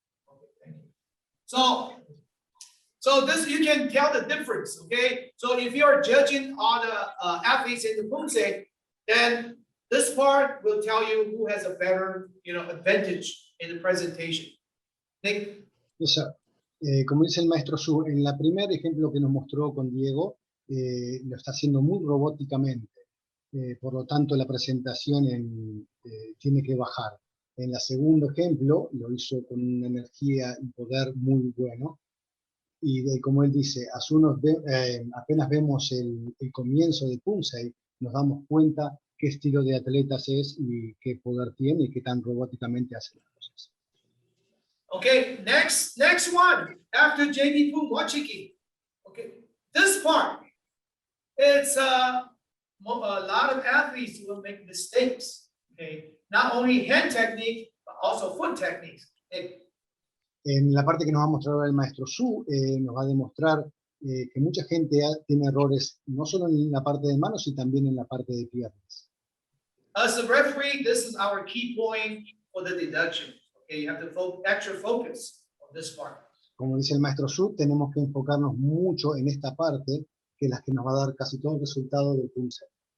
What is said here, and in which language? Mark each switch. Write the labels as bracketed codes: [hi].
[en] Okay, thank you. So this you can tell the difference, okay? So if you are judging all the athletes in the Poomsae, then this part will tell you who has a better, advantage in the presentation. Nick? [es] O sea, como dice el maestro Su, en el primer ejemplo que nos mostró con Diego, lo está haciendo muy robóticamente. Por lo tanto, la presentación tiene que bajar. En el segundo ejemplo, lo hizo con una energía y poder muy bueno. Y como él dice, apenas vemos el comienzo de Poomsae, nos damos cuenta qué estilo de atletas es y qué poder tiene y qué tan robóticamente hace las cosas. [en] Okay, next one, after JB Poom Wachiki. Okay, this part, it's a lot of athletes will make mistakes. Okay, not only hand technique, but also foot techniques. Okay. [es] En la parte que nos va a mostrar el maestro Su, nos va a demostrar que mucha gente tiene errores no solo en la parte de manos, sino también en la parte de piernas. [en] As a referee, this is our key point for the deduction. Okay, you have to extra focus on this part. [es] Como dice el maestro Su, tenemos que enfocarnos mucho en esta parte, que es la que nos va a dar casi todo el resultado del Poomsae.